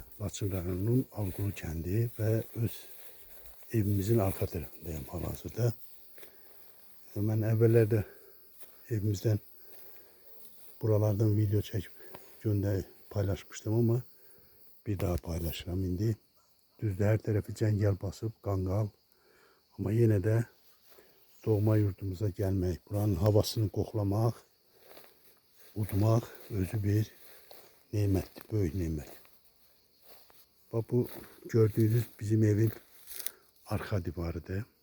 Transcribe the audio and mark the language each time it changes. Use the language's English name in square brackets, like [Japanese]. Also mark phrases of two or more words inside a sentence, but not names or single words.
[Azerbaijani] Laçın rayonunun Alqulu kəndi və öz evimizin [Turkish] arka tarafındayım [Azerbaijani] hal-hazırda. Mən əvvəllərdə [Turkish] evimizden buralardan video çekip paylaşmıştım ama [Azerbaijani] bir daha paylaşıram indi. Düzdür, hər tərəfi cəngəl basıb, qanqal. [Turkish] Ama yine de doğma yurdumuza gelmek, [Azerbaijani] buranın havasını qoxlamaq, udmaq özü bir nimətdir, böyük nimət. [Turkish] Bak bu gördüğünüz bizim evin arka divarıdır.